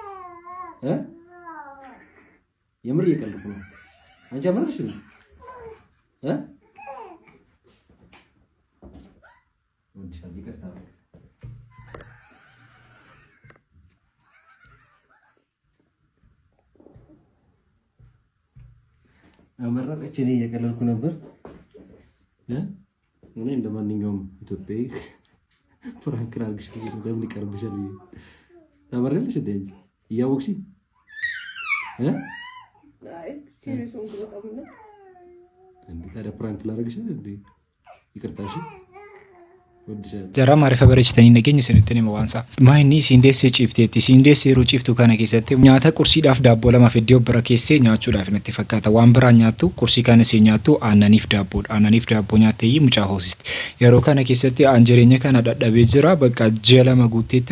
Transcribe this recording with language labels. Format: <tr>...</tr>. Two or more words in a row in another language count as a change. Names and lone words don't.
<am>የምር እየቀለድኩ ነው። አንቺ አመረሽ ነው ወንድሻል ይቅርታ አመረቀች። እኔ እየቀለድኩ ነበር። እኔ እንደማንኛውም ኢትዮጵያዊ ፕራንክ ላድርግሽ ለምን ይቀርብሻል? ታመሪያለሽ እንዴ አንቺ እያወቅሽ? አይ ሲሪየስ ነው በጣም ነው እንዴ ታዲያ ፕራንክ ላድርግሽ እንዴ? ይቅርታሽ</am> <om>Jara maarifa bareechitanii nageenya isinitti nima waansa. Maayinni siindeessee ciifteetti. Siindeessee yeroo ciiftu kana keessatti nyaata qursiidhaaf daabboo lama fiddee bira keessee nyaachuudhaaf natti fakkaata. Waan biraan nyaattu qursii kana siin nyaattu aannaniif daabboodha. Aannaniif daabboo nyaattee mucaa hoosisti. Yeroo kana keessatti aan jireenya kana dadhabee jira. Bakka ji'a lama guutteetta.</om>